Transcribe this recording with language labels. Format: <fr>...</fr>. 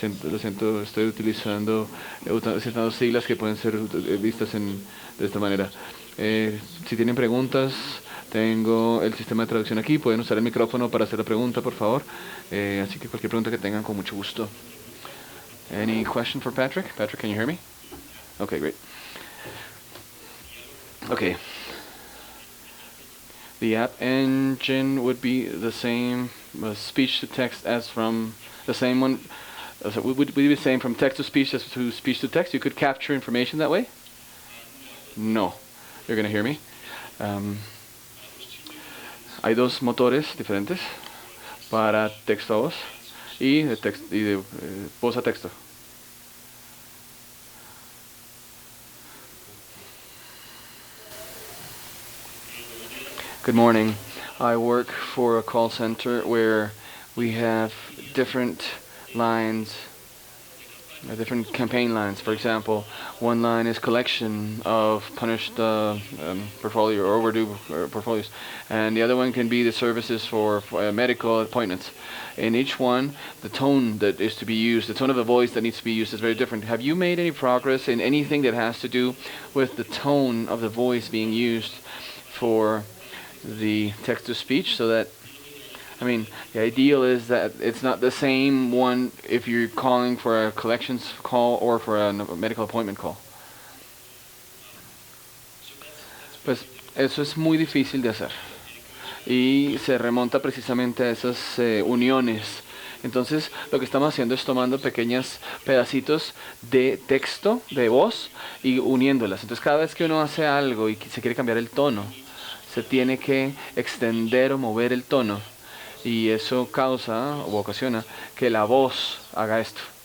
<es>Lo siento, estoy utilizando ciertas siglas que pueden ser vistas de esta manera. Si tienen preguntas, tengo el sistema de traducción aquí. Pueden usar el micrófono para hacer la pregunta, por favor. Así que cualquier pregunta que tengan, con mucho gusto.</es> <en>Any question for Patrick? Patrick, can you hear me? Okay, great. Okay. The app engine would be the same speech to text as from the same one. Would be the same from text to speech as to speech to text. You could capture information that way. No. You're going to hear me.</en> <es>Hay dos motores diferentes para texto a voz y de voz a texto.</es> <en>Good morning. I work for a call center where we have different lines, different campaign lines. For example, one line is collection of punished portfolio or overdue portfolios, and the other one can be the services for medical appointments. In each one, the tone that is to be used, the tone of the voice that needs to be used is very different. Have you made any progress in anything that has to do with the tone of the voice being used for the text-to-speech, so that, I mean, the ideal is that it's not the same one if you're calling for a collections call or for a medical appointment call?</en> <es>Pues eso es muy difícil de hacer y se remonta precisamente a esas uniones. Entonces lo que estamos haciendo es tomando pequeños pedacitos de texto, de voz, y uniéndolas. Entonces cada vez que uno hace algo y se quiere cambiar el tono, se tiene que extender o mover el tono, y eso causa o ocasiona que la voz haga esto.</es>